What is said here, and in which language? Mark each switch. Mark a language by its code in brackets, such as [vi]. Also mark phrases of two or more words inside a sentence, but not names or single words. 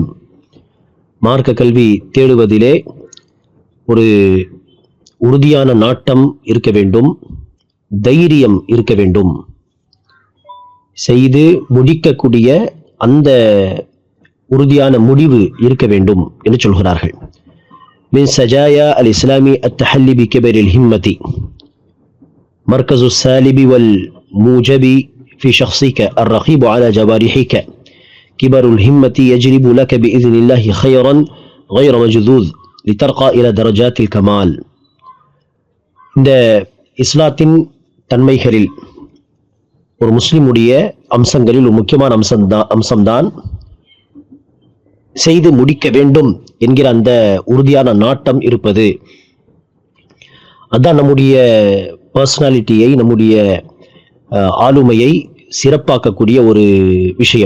[ta] மார்க்க கல்வி தேடுவதிலே ஒரு உறுதியான நாட்டம் இருக்க வேண்டும், தைரியம் இருக்க வேண்டும், செய்து முடிக்கக்கூடிய அந்த உறுதியான முடிவு இருக்க வேண்டும் என்று சொல்கிறார்கள். [ar] من سجايا الإسلامي التحلي بكبر الهمة مركز السالب والموجب في شخصك الرقيب على جوارحك كبر الهمة يجلب لك بإذن الله خيرا غير مجذوذ لترقى إلى درجات الكمال. [ta] இந்த இஸ்லாத்தின் தன்மைகளில் ஒரு முஸ்லிமுடைய அம்சங்களில் ஒரு முக்கியமான அம்சம்தான் செய்து முடிக்க வேண்டும் என்கிற அந்த உறுதியான நாட்டம் இருப்பது. அதான் நம்முடைய பர்சனாலிட்டியை, நம்முடைய ஆளுமையை சிறப்பாக்கக்கூடிய ஒரு விஷயம்.